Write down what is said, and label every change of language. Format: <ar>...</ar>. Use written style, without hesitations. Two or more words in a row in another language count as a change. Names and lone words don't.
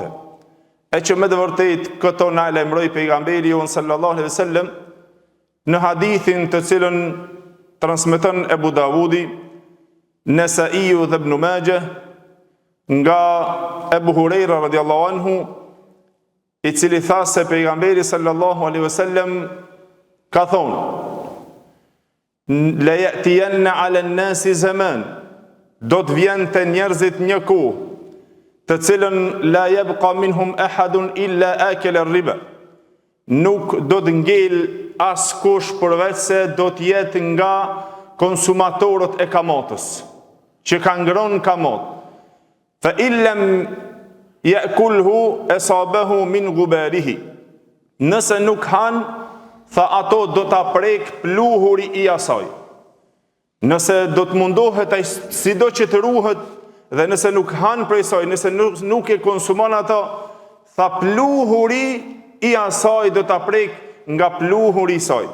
<sq>E që me të vërtetë këto na lajmëroi pejgamberi jon</sq> <ar>صلى الله عليه وسلم</ar> <sq>në hadithin të cilën transmeton Ebu Davudi, Nesaiu dhe Ibn Majah, nga Ebu Hurajra</sq> <ar>رضي الله عنه,</ar> <sq>I cili tha se pejgamberi</sq> <ar>صلى الله عليه وسلم</ar> <sq>ka thonë:</sq> <ar>ليأتين على الناس زمان,</ar> <sq>do të vjen te njerëzit një kohë, të cilën</sq> <ar>لا يبقى منهم أحد إلا أكل الربا,</ar> <sq>nuk do të ngel askush përveç se do të jetë nga konsumatorët e kamatës, që ka ngrënë kamat.</sq> <ar>فإن لم يأكله أصابه من غباره,</ar> <sq>nëse nuk han, tha ato do ta prek pluhuri I asaj. Nëse do të mundohet ai sido që të ruhet dhe nëse nuk han prej saj, nëse nuk e konsumon ato, tha pluhuri I asaj do ta prek nga pluhuri I saj.</sq>